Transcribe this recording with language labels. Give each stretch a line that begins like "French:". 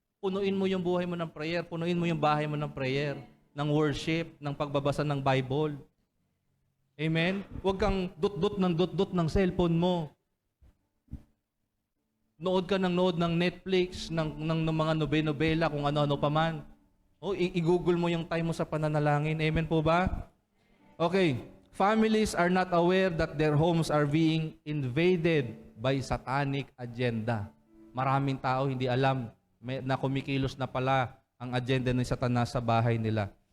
Filipino: Punuin mo yung buhay mo ng prayer, punuin mo yung bahay mo ng prayer, ng worship, ng pagbabasa ng Bible. Amen? Huwag kang dot-dot ng cellphone mo. Nood ka ng nood ng Netflix, ng mga nobela, kung ano-ano pa man. O, i-google mo yung time mo sa pananalangin. Amen po ba? Okay.
English: Families are not aware that their homes are being invaded by satanic agenda.
Filipino: Maraming tao hindi alam na kumikilos na pala ang agenda ng Satanas sa bahay nila.